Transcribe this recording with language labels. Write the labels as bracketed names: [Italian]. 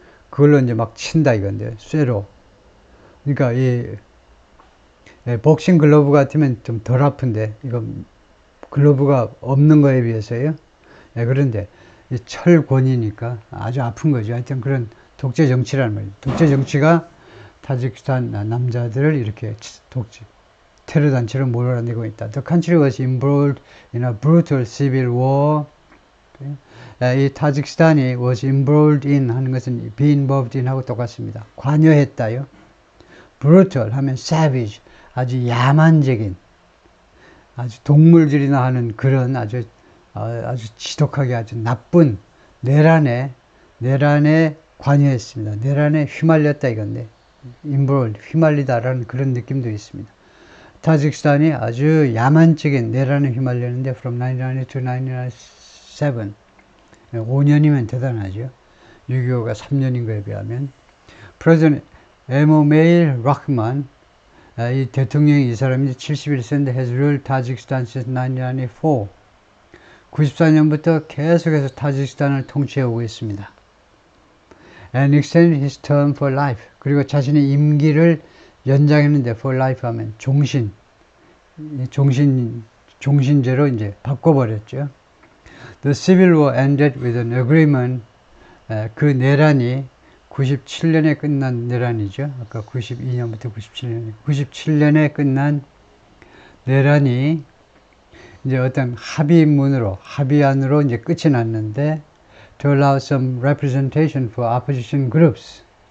[Korean] 그걸로 이제 막 친다 이건데 쇠로. 그러니까 이 복싱 글러브 같으면 좀 덜 아픈데 이거 글러브가 없는 거에 비해서요. 그런데 이 철권이니까 아주 아픈 거죠. 하여튼 그런 독재 정치라는 말이에요. 독재 정치가 타지키스탄 남자들을 이렇게 테러 단체로 몰아내고 있다. [English] The country was embroiled in a brutal civil war. [Korean] 이 타지키스탄이 was embroiled in 하는 것은 be involved in 하고 똑같습니다. 관여했다요. brutal 하면 savage, 아주 야만적인, 아주 동물들이나 하는 그런 아주 지독하게 아주 나쁜 내란에 관여했습니다. 내란에 휘말렸다 이건데. embroiled, 휘말리다라는 그런 느낌도 있습니다. 타지키스탄이 아주 야만적인 내란에 휘말렸는데 [English] from 1990 to 1997 [Korean] 5년이면 대단하죠. 6.25가 3년인 거에 비하면. [English] President Emomali Rahman, [Korean] 이 대통령이 이 사람이 71세인데 [English] has ruled Tajikistan since 1994. [Korean] 94년부터 계속해서 타지키스탄을 통치해 오고 있습니다. [English] And extended his term for life. [Korean] 그리고 자신의 임기를 연장했는데 for life 하면 종신제로 이제 바꿔버렸죠. [English] The civil war ended with an agreement. [Korean] 그 내란이 97년에 끝난 내란이죠. 아까 92년부터 97년에 끝난 내란이 이제 어떤 합의안으로 이제 끝이 났는데 [English] to allow some representation for opposition groups.